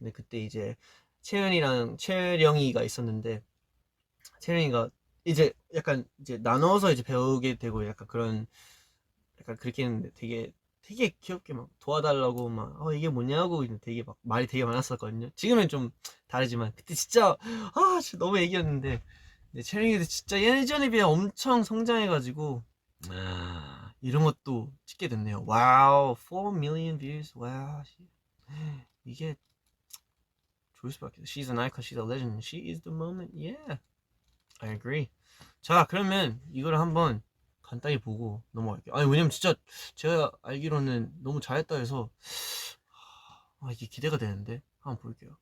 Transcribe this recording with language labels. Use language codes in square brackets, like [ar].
[ko] 근데 그때 이제 채연이랑 채령이가 있었는데 채령이가 이제 약간 이제 나눠서 이제 배우게 되고 약간 그렇게 했는데 되게 귀엽게 막 도와달라고 막 이게 뭐냐고 되게 막 말이 되게 많았었거든요. 지금은 좀 다르지만 그때 진짜 진짜 너무 애기였는데 채령이도 진짜 예전에 비해 엄청 성장해가지고 이런 것도 찍게 됐네요. [en] 와우 4 million views. [ko] 와우 이게 좋을 수밖에. [en] She's an icon, she's a legend, she is the moment. Yeah, I agree. [ko] 자 그러면 이거를 한번 간단히 보고 넘어갈게요. 왜냐면 진짜 제가 알기로는 너무 잘했다 해서 이게 기대가 되는데 한번 볼게요.